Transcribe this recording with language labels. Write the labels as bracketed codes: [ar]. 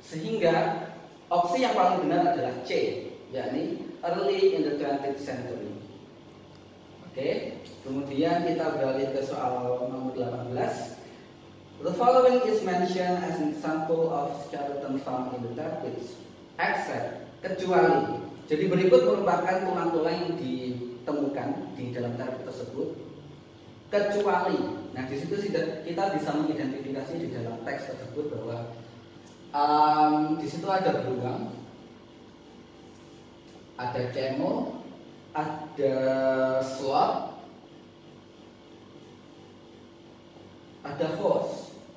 [id] Sehingga opsi yang paling benar adalah C, yakni [en] early in the 20th century. [id] Oke, kemudian kita beralih ke soal nomor 18. [en] The following is mentioned as an example of skeleton found in the tar pits, except, [id] kecuali. Jadi berikut merupakan tulang-tulang yang ditemukan di dalam tar pit tersebut, kecuali. Nah, di situ kita bisa mengidentifikasi di dalam teks tersebut bahwa di situ ada beruang, ada camel, ada sloth, ada horse.